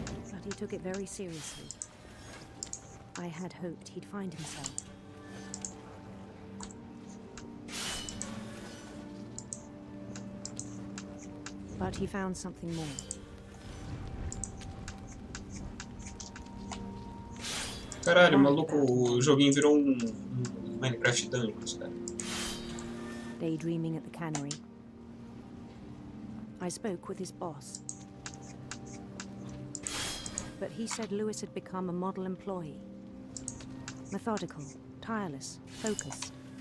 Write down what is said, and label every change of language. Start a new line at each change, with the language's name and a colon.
English: But he took it very seriously. I had hoped he'd find himself. But he found something more.
Portuguese: Caralho, maluco, o joguinho virou um Minecraft Dungeons, cara.
English: Daydreaming at the cannery. I spoke with his boss. But he said Lewis had become a model employee. Methodical, tireless, focused.